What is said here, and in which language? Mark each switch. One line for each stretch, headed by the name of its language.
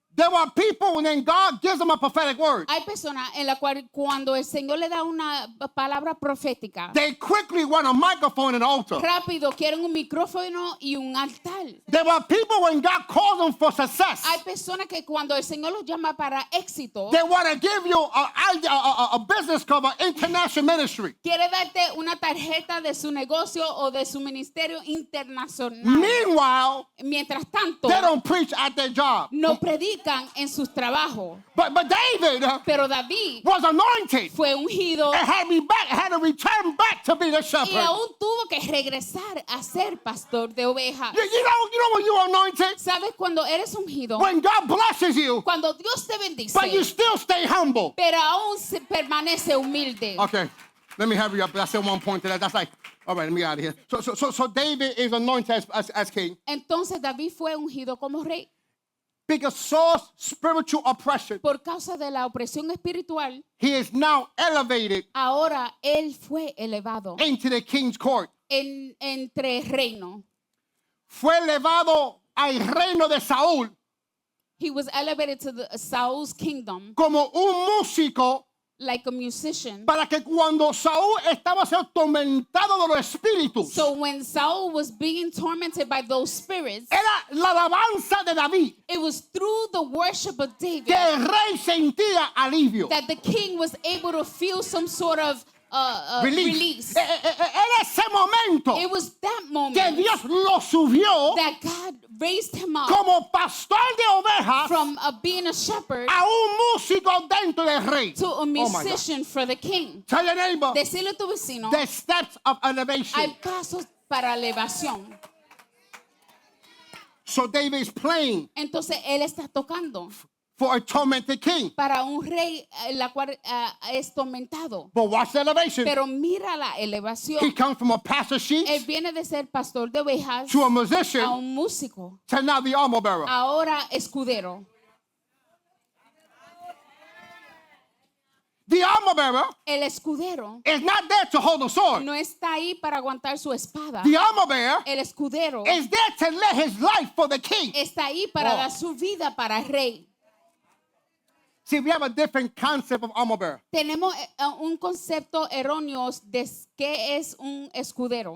English: There were people when God gives them a prophetic word.
Spanish: Hay personas en la cual cuando el Señor le da una palabra profética,
English: They quickly want a microphone and altar.
Spanish: rápido quieren un micrófono y un altar.
English: There were people when God calls them for success.
Spanish: Hay personas que cuando el Señor los llama para éxito,
English: They want to give you a business cover, international ministry.
Spanish: quiere darte una tarjeta de su negocio o de su ministerio internacional.
English: Meanwhile,
Spanish: Mientras tanto,
English: they don't preach at their job.
Spanish: no predican en sus trabajos.
English: But David
Spanish: Pero David
English: was anointed
Spanish: fue ungido
English: and had to return back to be the
Spanish: y
English: shepherd.
Spanish: aún tuvo que regresar a ser pastor de ovejas.
English: You know when you're anointed?
Spanish: ¿Sabes cuando eres ungido?
English: When God blesses you,
Spanish: Cuando Dios te bendice,
English: but you still stay humble. pero aún se permanece humilde. Okay, let me hurry up. I said one point to that. That's like, all right, let me get out of here. So David is anointed as king
Spanish: Entonces David fue ungido como rey
English: because Saul's spiritual oppression,
Spanish: por causa de la opresión espiritual.
English: he is now elevated
Spanish: Ahora él fue elevado
English: into the king's court.
Spanish: entre reino. Fue elevado al reino de Saúl
English: He was elevated to Saul's kingdom
Spanish: como un músico
English: like a musician.
Spanish: para que cuando Saúl estaba siendo tormentado de los espíritus,
English: So when Saul was being tormented by those spirits,
Spanish: era la alabanza de David
English: it was through the worship of David
Spanish: que el rey sentía alivio,
English: that the king was able to feel some sort of release.
Spanish: Era ese momento
English: It was that
Spanish: que
English: moment
Spanish: Dios lo subió
English: that God raised him up
Spanish: como pastor de ovejas
English: from being a shepherd
Spanish: a un músico dentro del rey.
English: to a Oh my God. musician for the king. Tell your neighbor,
Spanish: Decirle a tu vecino,
English: the steps of elevation.
Spanish: hay pasos para elevación.
English: So David is playing
Spanish: Entonces él está tocando
English: for a tormented king.
Spanish: para un rey la cual es tormentado.
English: But watch the elevation.
Spanish: Pero mira la
English: He
Spanish: elevación.
English: comes from a pastor sheep
Spanish: Él viene de ser pastor de ovejas
English: to a
Spanish: a
English: musician
Spanish: un músico,
English: to now the armor bearer.
Spanish: ahora escudero.
English: The armor bearer
Spanish: El escudero
English: is not there to hold a sword.
Spanish: no está ahí para aguantar su espada.
English: The armor bearer
Spanish: El escudero
English: is there to lay his life for the king.
Spanish: está ahí para Oh. dar su vida para el rey.
English: See, we have a different concept of armor bearer.
Spanish: Tenemos un concepto erróneo de qué es un escudero.